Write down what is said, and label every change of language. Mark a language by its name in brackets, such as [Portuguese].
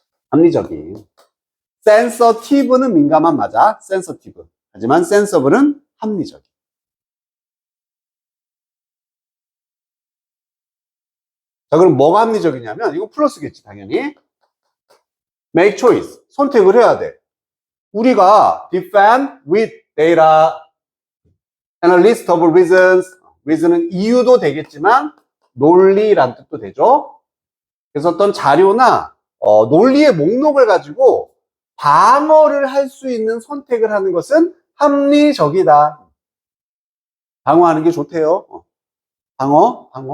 [Korean] 합리적인. sensitive는 민감한 맞아. sensitive. 하지만 sensible은 합리적인. 자, 그럼 뭐가 합리적이냐면, 이거 플러스겠지, 당연히. [English] make choice. [Korean] 선택을 해야 돼. 우리가 [English] defend with data and a list of reasons. [Korean] reason은 이유도 되겠지만, 논리란 뜻도 되죠. 그래서 어떤 자료나, 논리의 목록을 가지고 방어를 할 수 있는 선택을 하는 것은 합리적이다. 방어하는 게 좋대요. 방어.